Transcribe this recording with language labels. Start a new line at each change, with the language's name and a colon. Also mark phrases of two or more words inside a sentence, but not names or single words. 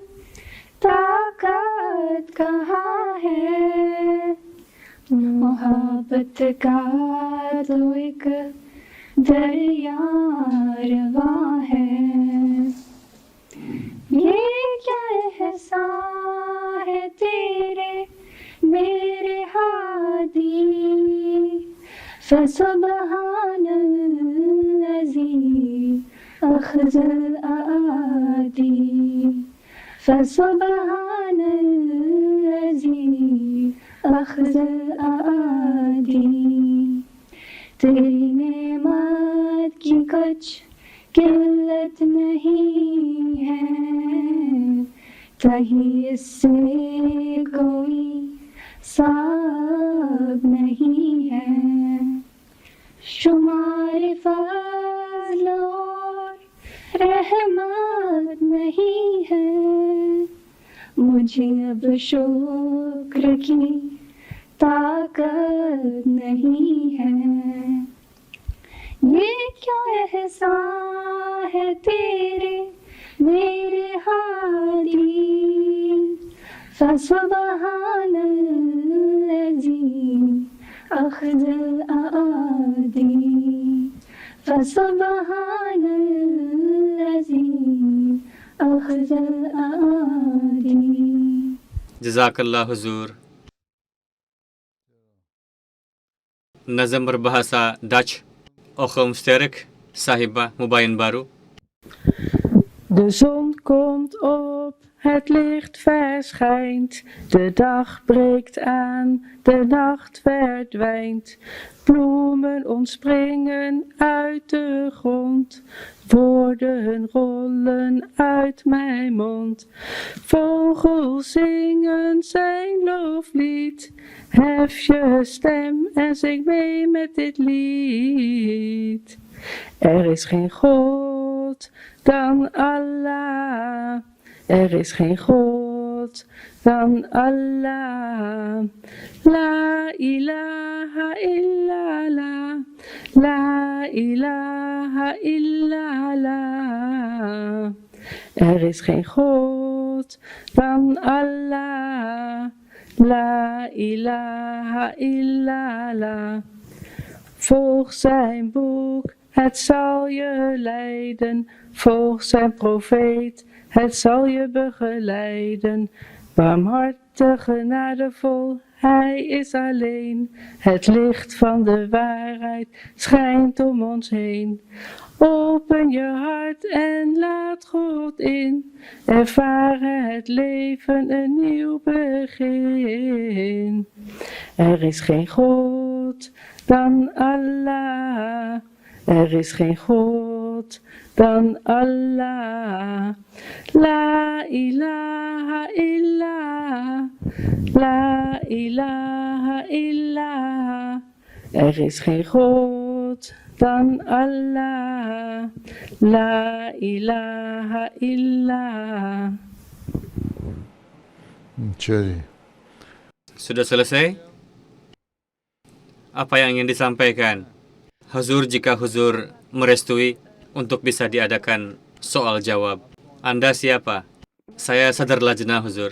Urdu: طاقت کہاں ہے محبت کا تو ایک دریا رواں ہے یہ کیا احسان ہے تیرے میرے ہادی
Arabic: فسبحان الذی اخزی الاعادی فسبحان الذی اخزی الاعادی
Urdu: تیری نعمت کی کچھ قلت نہیں ہے کہیں اس سے کوئی ساب نہیں ہے شمار فضل اور رحمت نہیں ہے مجھے اب شکر کی طاقت نہیں ہے یہ کیا احسان ہے تیرے میرے ہادی
Arabic: فسبحان الذی اخزی الاعادی فسبحان الذی اخزی الاعادی
Indonesian: Jazakallah Huzur. Nazam berbahasa Dutch. Ochum sterk, sahibah Mubayin baru.
Dutch: De zon komt op, het licht verschijnt, de dag breekt aan, de nacht verdwijnt. Bloemen ontspringen uit de grond, woorden rollen uit mijn mond. Vogels zingen zijn loflied, hef je stem en zing mee met dit lied. Er is geen God dan Allah, er is geen God dan Allah.
Arabic: لا إله إلا الله، لا إله إلا الله.
Dutch: Er is geen God dan Allah,
Arabic: لا إله إلا الله.
Dutch: Volg zijn boek, het zal je leiden. Volg zijn profeet, het zal je begeleiden. Barmhartig, genadevol, hij is alleen. Het licht van de waarheid schijnt om ons heen. Open je hart en laat God in. Ervaren het leven een nieuw begin. Er is geen God dan Allah. Er is geen God dan Allah.
Arabic: لا إله إلا الله. لا إله إلا الله.
Dutch: Er is geen God dan Allah.
Arabic: لا إله إلا الله.
Indonesian: Jadi, Sudah selesai? Apa yang ingin disampaikan? Huzur, jika Huzur merestui untuk bisa diadakan soal jawab. Anda siapa? Saya Sadr Lajnah, Huzur.